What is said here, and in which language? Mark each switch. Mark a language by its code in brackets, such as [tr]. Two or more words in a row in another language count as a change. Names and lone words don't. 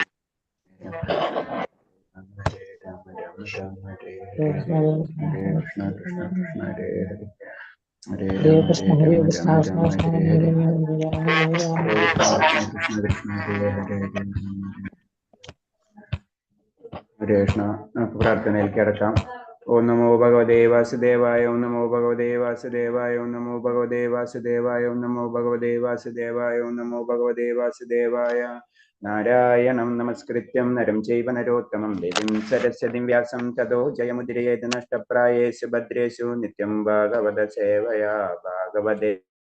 [sa] Hare Krishna, Hare Krishna, Krishna Krishna, Hare Hare, Hare Ram. ഹരേ കൃഷ്ണ. [ml] നമുക്ക് പ്രാർത്ഥനയിലേക്ക് കിടക്കാം. [sa] ഓം നമോ ഭഗവതേ വാസുദേവായ, ഓം നമോ ഭഗവതേ വാസുദേവായ, ഓം നമോ ഭഗവതേ വാസുദേവായ, ഓം നമോ ഭഗവതേ വാസുദേവായ, ഓം നമോ ഭഗവതേ വാസുദേവായ. നാരായണം നമസ്കൃത്യം നരം ചൈവ നരോത്തമം ദേവീം സരസ്വതിം വ്യാസം തതോ ജയമുദിരയേത് നഷ്ടപ്രായേഷു ഭദ്രേഷു നിത്യം ഭാഗവത സേവയാ ഭാഗവതേ